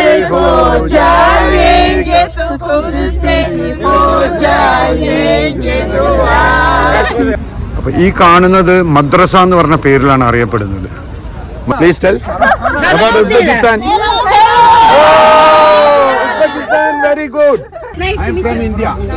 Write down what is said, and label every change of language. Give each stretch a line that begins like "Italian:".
Hindi: हो जाएंगे तो खुद से ही हो जाएंगे दुआ.
Malayalam: അപ്പോൾ ഈ കാണുന്നത് മദ്രസ എന്ന് പറഞ്ഞ പേരിലാണ് അറിയപ്പെടുന്നത്.
English: Please tell about Uzbekistan. Uzbekistan, very good. I am from India.